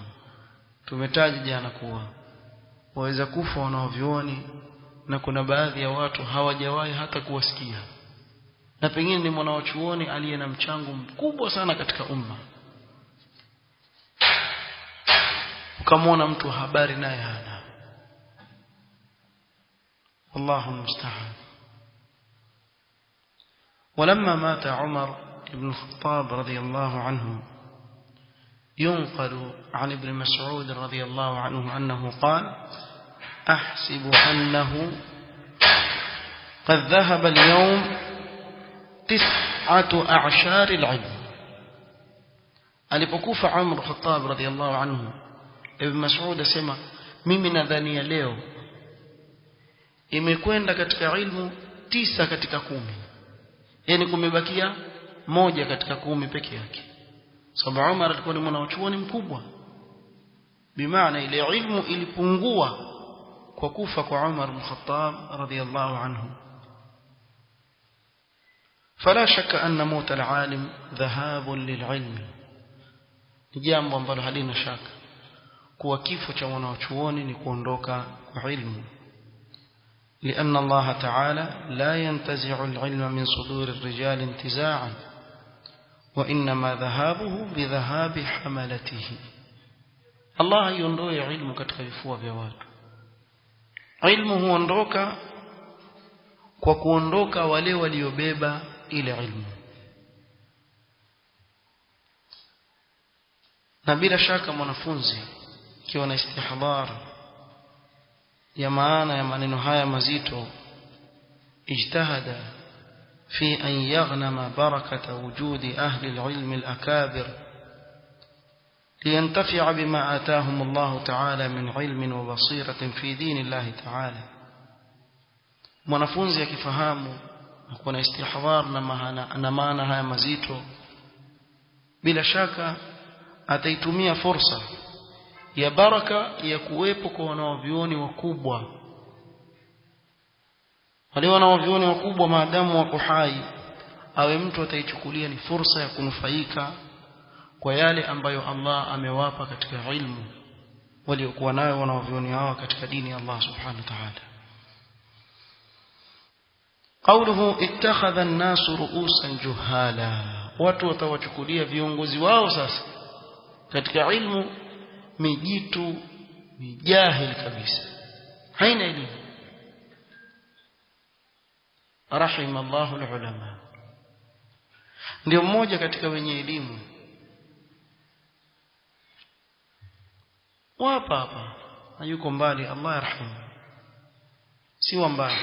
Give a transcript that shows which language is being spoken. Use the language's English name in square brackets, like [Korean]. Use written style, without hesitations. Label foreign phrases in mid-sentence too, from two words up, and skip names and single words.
[Swahili] Tumetaja jana kuwa waweza kufa wanaovioni na kuna baadhi ya watu hawajawahi hata kuwasikia, na pengine ni mwanachuoni aliye na mchango mkubwa sana katika umma. Ukamwona mtu habari naye hana. [Arabic] الله المستعان. ولما مات عمر بن الخطاب رضي الله عنه ينقل عن ابن مسعود رضي الله عنه أنه قال: أحسب أنه قد ذهب اليوم 9 أعشار العلم. [Swahili] alipokufa Umar Khattab [Arabic] رضي الله عنه, [Swahili] Ibn Mas'ud asema mimi nadhania leo imekwenda katika ilmu 9 katika 10, yani kumebakia 1 katika 10 peke yake. Sababu Umar alikuwa ni mwanachuoni mkubwa, bimaana ile ilmu ilipungua kwa kufa kwa Umar ibn Khattab [Arabic] رضي الله عنه. فلا شك أن موت العالم ذهاب للعلم. [Swahili] jambo ambalo halina shaka kuwa kifo cha mwanachuoni ni kuondoka kwa ilmu. [Arabic] لأن الله تعالى لا ينتزع العلم من صدور الرجال انتزاعا وإنما ذهابه بذهاب حملته. [Swahili] الله يondoi ilmu katika vifua vya watu. Ilmu huondoka kwa kuondoka wale waliobeba ile ilmu. Na bila shaka mwanafunzi ikiwa na istihdar ya maana ya maneno haya mazito, [Arabic] اجتهد في أن يغتنم بركة وجود أهل العلم الأكابر لينتفع بما آتاهم الله تعالى من علم وبصيرة في دين الله تعالى. [Swahili] Mwanafunzi akifahamu na kuwa na istihdar na maana haya mazito, bila shaka ataitumia fursa ya baraka ya kuwepo kwa wanavyuoni wakubwa. Wale wanavyuoni wakubwa maadamu wako hai, awe mtu ataichukulia ni fursa ya kunufaika kwa yale ambayo Allah amewapa katika ilmu waliokuwa nayo wanavyuoni hao katika dini ya Allah [Arabic] سبحانه وتعالى. قوله اتخذ الناس رؤوسا جهالا. [Swahili] watu watawachukulia viongozi wao sasa katika ilmu mijitu mijahil kabisa, haina elimu. [Arabic] رحم الله العلماء. [Swahili] Ndio mmoja katika wenye elimu hapa hayuko mbali, [Arabic] الله يرحمه, [Swahili] si wa mbali.